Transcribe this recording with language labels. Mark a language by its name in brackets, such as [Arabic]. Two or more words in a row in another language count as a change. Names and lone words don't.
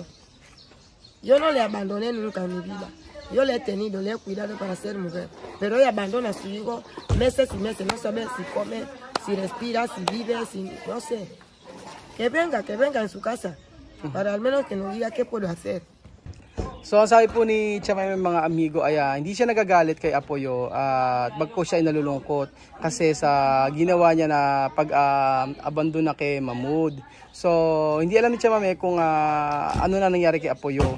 [Spanish] Yo no le abandoné nunca en mi vida. Yo le he tenido, le he cuidado para ser mujer. Pero ella abandona a su hijo meses y meses, no sabe si come, si respira, si vive, si no sé. Que venga en su casa, para al menos que nos diga qué puedo hacer. [Filipino] So sabi po ni Chamay mga amigo ay hindi siya nagagalit kay Apoyo at bagko siya ay nalulungkot kasi sa ginawa niya na pag-abandon na kay Mahmoud. So hindi alam ni Chamay kung ano na nangyari kay Apoyo.